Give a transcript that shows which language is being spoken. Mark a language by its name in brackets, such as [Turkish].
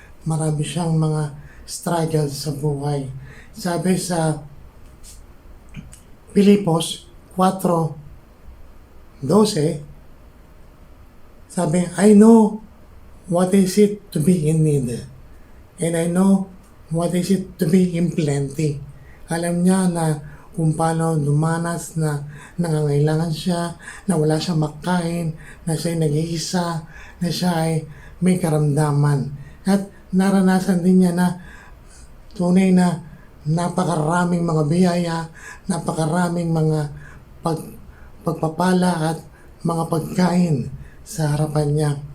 [Filipino] Marami siyang mga struggles sa buhay. Sabi sa Pilipos 4:12, sabi, [English] I know what is it to be in need, and I know what is it to be in plenty. [Filipino] Alam niya na kung paano dumanas na nangangailangan siya, na wala siyang makain, na siya ay nag-iisa, na siya ay may karamdaman. At naranasan din niya na tunay na napakaraming mga biyaya, napakaraming mga pagpapala at mga pagkain sa harapan niya.